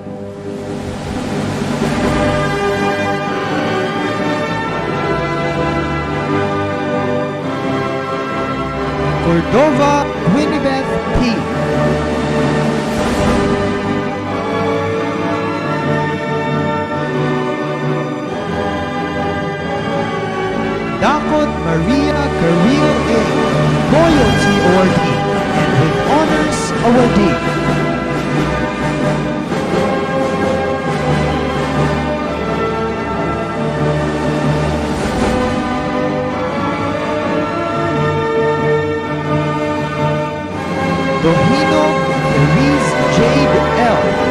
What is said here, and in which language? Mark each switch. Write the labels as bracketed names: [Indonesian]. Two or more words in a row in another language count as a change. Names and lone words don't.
[English] Cordova Winibeth P. Dakot Maria Caril A. Loyalty Awardee and with Honors Awardee. Dohino Louise Jade L.